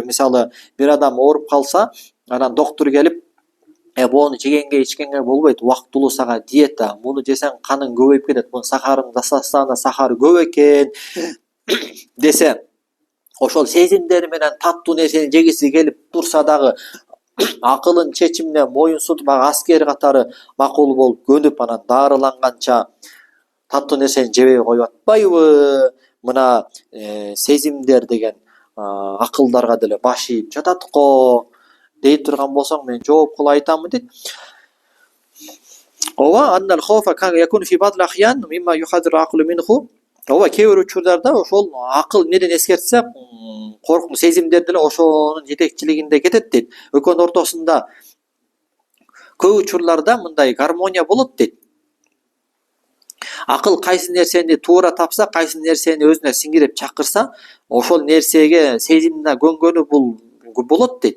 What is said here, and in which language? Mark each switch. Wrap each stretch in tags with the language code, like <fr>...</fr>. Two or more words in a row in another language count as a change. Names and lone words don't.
<ky>Мисалы бир адам ооруп калса, анан доктур келип, буну жегенге ичкенге болбойт, убактылуу сага диета, муну жесең каның көбөйүп кетет, мунун составында сахар көп экен десе, ошол сезимдери менен таттуу нерсени жегиси келип турса дагы, акылын чечимине моюн сунуп, аскер катары макул болуп көнүп, анан дарыланганча таттуу нерсени жебей коюп атпайбы? Мына сезимдер деген акылдарга деле баш ийип жатат го дей турган болсоң, мен жооп кылып айтамын дейт. Ооба,</ky> <ar>إن الخوف يكون في بعض الأحيان مما يحذر العقل منه.</ar> <ky>Ооба, кээ бир учурларда ошол акыл эмнеден эскертсе, коркунуч сезимдер деле ошонун жетекчилигинде кетет дейт. Экөөнүн ортосунда көп учурларда мындай гармония болот дейт. Акыл кайсы нерсени туура тапса, кайсы нерсени өзүнө сиңирип чакырса, ошол нерсеге сезимине көнгөнү бул болот дейт.</ky>